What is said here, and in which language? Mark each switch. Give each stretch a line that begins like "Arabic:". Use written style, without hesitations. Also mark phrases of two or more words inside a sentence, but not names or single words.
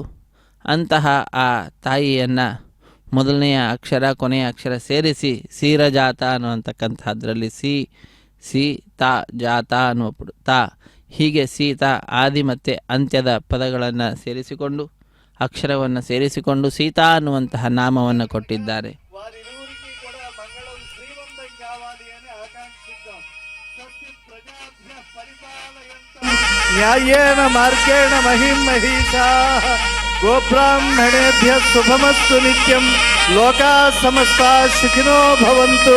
Kannada: ಅಂತಹ ಆ ತಾಯಿಯನ್ನು ಮೊದಲನೆಯ ಅಕ್ಷರ ಕೊನೆಯ ಅಕ್ಷರ ಸೇರಿಸಿ ಸೀರಜಾತ ಅನ್ನುವಂತಕ್ಕಂಥದ್ರಲ್ಲಿ ಸಿ ತಾ ಜಾತ ಅನ್ನುವ ತಾ, ಹೀಗೆ ಸೀತಾ ಆದಿ ಮತ್ತು ಅಂತ್ಯದ ಪದಗಳನ್ನು ಸೇರಿಸಿಕೊಂಡು, ಅಕ್ಷರವನ್ನು ಸೇರಿಸಿಕೊಂಡು ಸೀತಾ ಅನ್ನುವಂತಹ ನಾಮವನ್ನು ಕೊಟ್ಟಿದ್ದಾರೆ.
Telugu: వారిరువురికి కూడా మంగళం శ్రీమంతం కావాలి అని ఆకాంక్షిద్దాం.
Sanskrit: స్వస్తి ప్రజాభ్యః పరిపాలయంతాం న్యాయేన మార్గేణ మహిం మహీషాః గోబ్రాహ్మణేభ్యః శుభమస్తు నిత్యం. లోకాః సమస్తాః సుఖినో భవంతు.